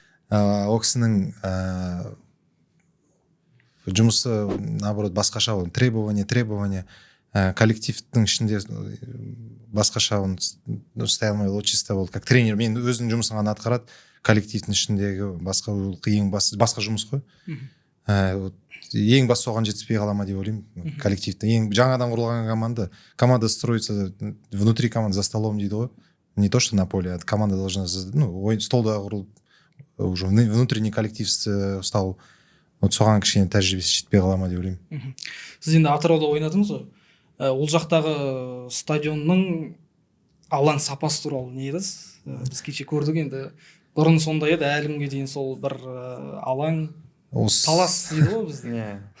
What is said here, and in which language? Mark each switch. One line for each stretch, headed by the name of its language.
Kazakh: Ол кісінің жұмысы наоборот басқаша, требование коллективтің ішінде басқаша оны ұстай алмай, ол чисто болды
Russian: как тренер.
Kazakh: Мен өзінің жұмысын ғана атқарады, коллективтің ішіндегі басқа жұмыс қой. Ең бас соған жетіспей қала ма деп ойлаймын. Коллективті ең жаңадан құрылған
Russian: команда строится внутри команды за столом
Kazakh: дейді ғой.
Russian: Не то что на поле, а команда должна
Kazakh: столда құрылып
Russian: уже внутренний коллектив
Kazakh: ұстау. Вот соған кішкене тәжірибесі жетпей қала ма деп ойлаймын. Сіз енді Атырауда ойнадыңыз ғой. Ол жақтағы стадионның алаң сапасы туралы не едіңіз? Біз кеше көрдік, енді бұрын сондай еді, әлі күнге дейін сол бір алаң палас дейді ғой бізде.